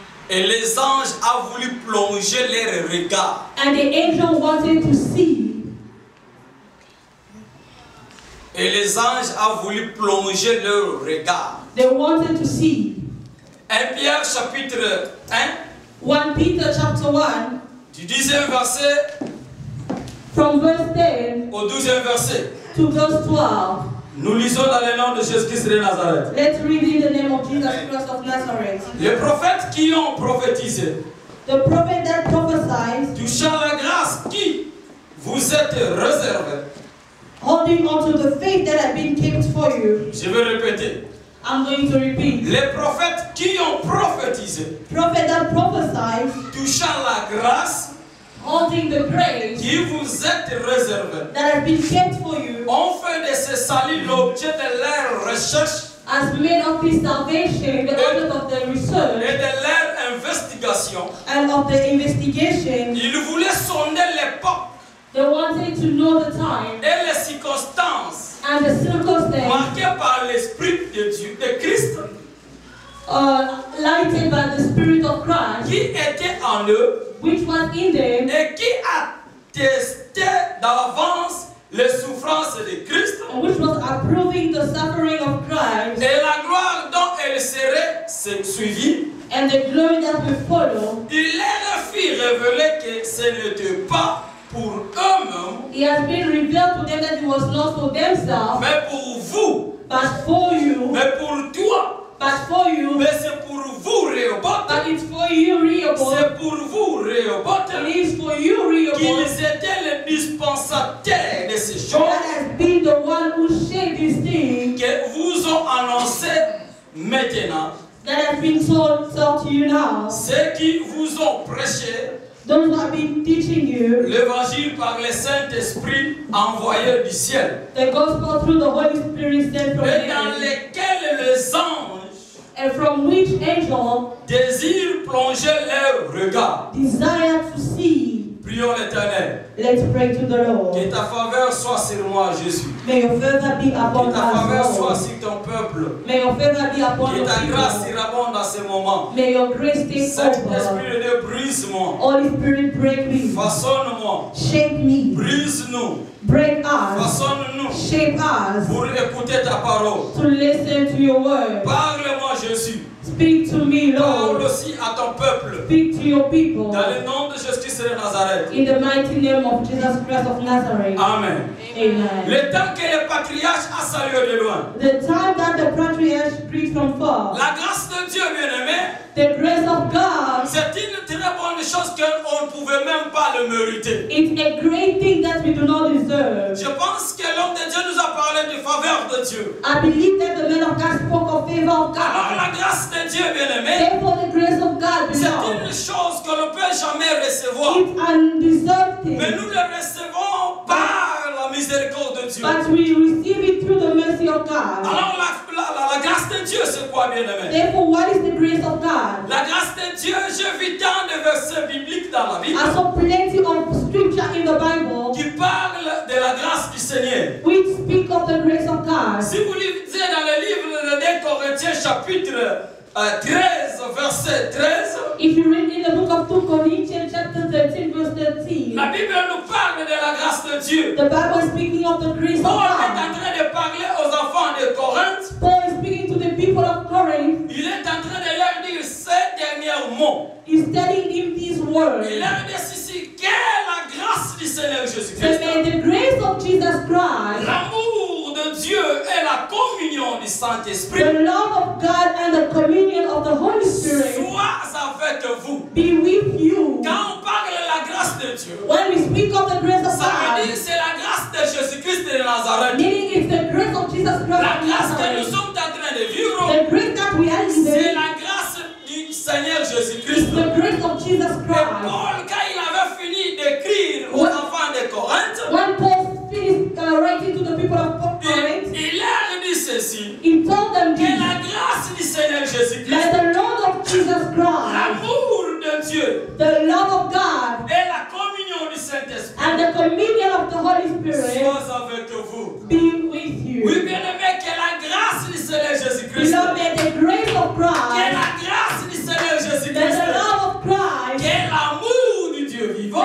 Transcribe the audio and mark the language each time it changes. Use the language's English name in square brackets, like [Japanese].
[French] Et les anges ont voulu plonger leur regard. [English] And the angel wanted to see. [French] Et les anges ont voulu plonger leur regard. [English] They wanted to see. [French] 1 Pierre chapitre 1, [English] 1 Peter chapter 1, [French] du 10e verset [English] from verse 10 [French] au 12e verset. [English] to verse 12. [French] Nous lisons dans le nom de Jésus-Christ de Nazareth. [English] Let's read in the name of Jesus Christ of Nazareth. [French] Les prophètes qui ont prophétisé, [English] The prophet that prophesied, [French] touchant la grâce qui vous êtes réservée. [English] holding on to the faith that had been kept for you. [French] Je vais répéter. [English] I'm going to repeat. [French] Les prophètes qui ont prophétisé, [English] Prophet that prophesied, [French] touchant la grâce [English] holding the grace [French] qui vous êtes réservée, [English] that has been kept for you, [French] ont fait de ce salut l'objet de leur recherche [English] has made of this salvation the object of the [French] et [English] research [French] de leur investigation. [English] and of the investigation. [French] Ils voulaient sonder l'époque [English] They wanted to know the time [French] et les circonstances [English] and the circumstance [French] marquées par l'Esprit de Dieu, de Christ, [English] lighted by the Spirit of Christ, [French] qui était en eux [English] which was in them, [French] et qui attestait d'avance les souffrances de Christ [English] and which was approving the suffering of Christ [French] et la gloire dont elle serait suivie. [English] and the glory that will follow. [French] Il leur fit révéler que ce n'était pas pour eux-mêmes, [English] It has been revealed to them that it was not for themselves, [French] mais pour vous, [English] but for you, [French] mais pour toi, [English] but for you, [French] mais c'est pour vous, Rehoboth. [English] but it's for you, Rehoboth. [French] C'est pour vous, Rehoboth, [English] It is for you, Rehoboth, [French] qu'ils étaient les dispensataires de ces choses [English] that has been the one who shaped this thing, [French] que vous ont annoncé maintenant. [English] that has been told to you now. [French] Ceux qui vous ont prêché [English] Those who have been teaching you [French] l'évangile par le Saint-Esprit envoyé du ciel, [English] the gospel through the Holy Spirit sent from [French] et dans [English] heaven, [French] lesquels les anges [English] and from which angel [French] désirent plonger leur regard. [English] desire to see. [French] Prions l'Éternel. [English] Let's pray to the Lord. [French] Que ta faveur soit sur moi, Jésus. [English] May your favor be upon [French] Que ta faveur [English] us, [French] soit [English] Lord. [French] sur ton peuple. [English] May your favor be upon [French] Que [English] your [French] ta grâce [English] people. [French] surabonde dans ces moments. [English] May your grace take [French] Saint-Esprit [English] over. [French] de Dieu, brise-moi. [English] Holy Spirit, break me. [French] Façonne-moi. [English] Shape me. [French] Brise-nous. [English] Break us. [French] Façonne-nous [English] Shape us [French] pour écouter ta parole. [English] to listen to your word. [French] Parle-moi, Jésus. [English] Speak to me, [French] Parle [English] Lord. [French] aussi à ton peuple. [English] Speak to your people. [French] Dans le nom de Jésus-Christ de Nazareth. [English] In the mighty name of Jesus Christ of Nazareth. [French] Amen. [English] Amen. [French] Le temps que le patriarche a salué de loin. [English] The time that the patriarchs preached from far, [French] La grâce de Dieu, bien-aimé, [English] the grace of God, [French] c'est une très bonne chose qu'on ne pouvait même pas le mériter. [English] it's a great thing that we do not deserve. [French] Je pense que l'homme de Dieu nous a parlé de faveur de Dieu. [English] I believe that the man of God spoke of favor of [French] Alors [English] God. [French] la grâce de Dieu, bien-aimé, [English] Therefore, the grace of God [French] c'est [English] belongs. [French] une chose qu'on ne peut jamais recevoir. [English] It's undeserved [French] Mais [English] thing, [French] nous le recevons par la miséricorde de Dieu. [English] but we receive it through the mercy of God. [French] Alors la grâce de Dieu, c'est quoi, bien-aimé? [English] Therefore, what is the grace of God? [French] La grâce de Dieu, j'ai vu tant de versets bibliques dans la Bible [English] I saw plenty of scripture in the Bible [French] qui parlent de la grâce du Seigneur. [English] which speak of the grace of God. [French] Si vous lisez dans le livre de 2 Corinthiens chapitre 13, verset 13, [English] If you read in the book of 2 Corinthians chapter 13 verse 13, [French] la Bible nous parle de la grâce de Dieu. [English] the Bible is speaking of the grace of [French] Paul est en [English] God. [French] train de parler aux enfants de Corinthe. [English] Paul is speaking to the people of Corinth. [French] Il est en train de leur dire ces derniers mots. [English] He's telling them these words. [French] Il leur dit ceci, quelle la grâce du Seigneur [English] So [French] Jésus-Christ, [English] may the grace of Jesus Christ, [French] l'amour de Dieu et la communion du Saint-Esprit [English] the love of God and the communion of the Holy Spirit [French] soit avec vous. [English] be with you. [French] Quand on parle de la grâce de Dieu, [English] When we speak of the grace of [French] ça veut dire [English] God, [French] c'est la grâce de Jésus-Christ de Nazareth. [English] meaning it's the grace of Jesus Christ [French] La [English] of [French] grâce que nous [English] Nazareth. [French] sommes en train de vivre, [English] The grace that we are [French] c'est [English] living [French] la grâce du Seigneur [English] is [French] Jésus-Christ. [English] the grace of Jesus [French] Et [English] Christ. [French] Paul, quand il avait fini d'écrire aux enfants de Corinthe, [English] When Paul finished writing to the people of Corinth, [French] il leur dit ceci, [English] he told them [French] que [English] this, [French] la grâce du Seigneur Jésus-Christ, [English] that the Lord of Jesus Christ, [French] l'amour de Dieu [English] the love of God, [French] et la communion du Saint-Esprit [English] and the communion of the Holy Spirit [French] soient avec vous. [English] be with you. [French] Oui, bien aimé, que la grâce du Seigneur Jésus-Christ, [English] Beloved, may the grace of [French] que [English] Christ, [French] la grâce du Seigneur [English] may [French] Jésus-Christ, [English] the love of Christ, [French] que l'amour du Dieu vivant